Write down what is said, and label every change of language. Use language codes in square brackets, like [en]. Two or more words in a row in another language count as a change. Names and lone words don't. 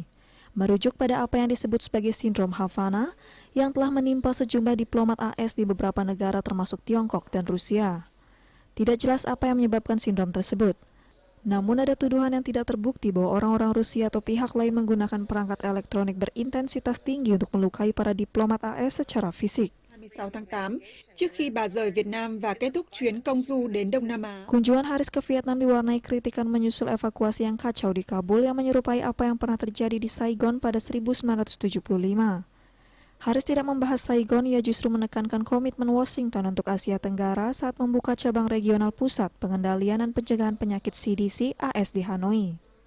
[id] Merujuk pada apa yang disebut sebagai sindrom Havana yang telah menimpa sejumlah diplomat AS di beberapa negara termasuk Tiongkok dan Rusia. Tidak jelas apa yang menyebabkan sindrom tersebut. Namun ada tuduhan yang tidak terbukti bahwa orang-orang Rusia atau pihak lain menggunakan perangkat elektronik berintensitas tinggi untuk melukai para diplomat AS secara fisik. [vi] 26 tháng 8, trước khi bà rời Việt Nam và kết thúc chuyến công du đến Đông Nam Á. [id] Kunjungan Harris ke Vietnam diwarnai kritikan menyusul evakuasi yang kacau di Kabul yang menyerupai apa yang pernah terjadi di Saigon pada 1975. Harris tidak membahas Saigon, ia justru menekankan komitmen Washington untuk Asia Tenggara saat membuka cabang regional pusat pengendalian dan pencegahan penyakit CDC AS di Hanoi.